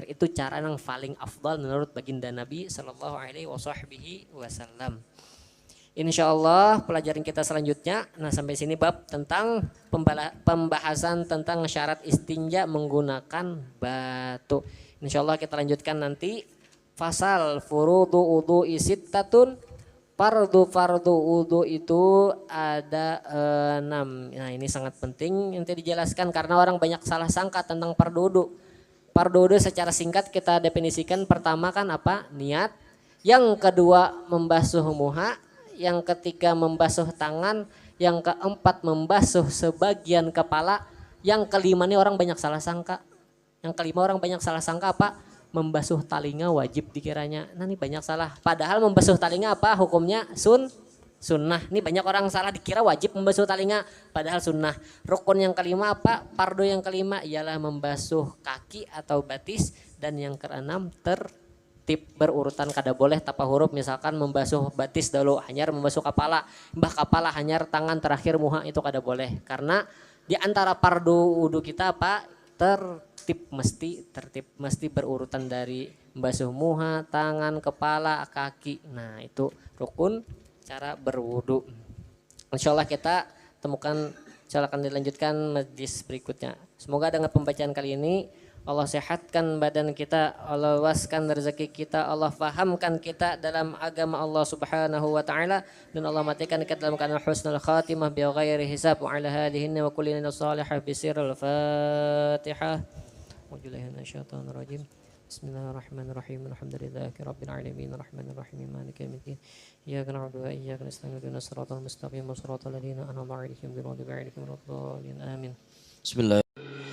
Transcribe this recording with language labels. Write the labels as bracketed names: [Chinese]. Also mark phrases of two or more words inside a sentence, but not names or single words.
[Indonesian] Itu cara yang paling afdal menurut baginda Nabi [Arabic] صلى الله عليه وسلم. إن شاء الله [Indonesian] pelajaran kita selanjutnya, nah sampai sini bab tentang pembahasan tentang syarat istinja menggunakan batu. [Arabic] إن شاء الله [Indonesian] kita lanjutkan nanti. [Arabic] فصل فروض الوضوء ستة. [Indonesian] Fardu wudu itu ada 6. Nah ini sangat penting nanti dijelaskan karena orang banyak salah sangka tentang fardu wudu. Fardu wudu secara singkat kita definisikan, pertama kan apa? Niat. Yang kedua membasuh muha. Yang ketiga membasuh tangan. Yang keempat membasuh sebagian kepala. Yang kelima nih orang banyak salah sangka. Yang kelima orang banyak salah sangka apa? membasuh talinga wajib dikiranya. Nah ini banyak salah. Padahal membasuh talinga apa hukumnya? Sunnah. Ini banyak orang salah dikira wajib membasuh talinga. Padahal sunnah. Rukun yang kelima apa? Fardu yang kelima ialah membasuh kaki atau batis. Dan yang keenam tertib berurutan kada boleh tapa huruf. Misalkan membasuh batis dulu hanyar membasuh kepala. Mbah kepala hanyar tangan terakhir muha itu kada boleh. Karena di antara fardu wudu kita apa? Tertib mesti berurutan dari membasuh muha, tangan, kepala, kaki. Nah itu rukun cara berwudu. Insyaallah kita temukan, insyaallah akan dilanjutkan majlis berikutnya. Semoga dengan pembacaan kali ini Allah sehatkan badan kita, Allah luaskan rezeki kita, Allah fahamkan kita dalam agama Allah [Arabic] سبحانه وتعالى, [Indonesian] dan Allah matikan kita dalam keadaan [Arabic] حسن الخاتمة بغير حساب. وعلى هذه النية وكل صالحة بسر الفاتحة. وبالله من الشيطان الرجيم. بسم الله الرحمن الرحيم. الحمد لله رب العالمين الرحمن الرحيم مالك يوم الدين. إياك نعبد وإياك نستعين اهدنا الصراط المستقيم صراط الذين أنعمت عليهم غير المغضوب عليهم ولا الضالين. آمين. بسم الله.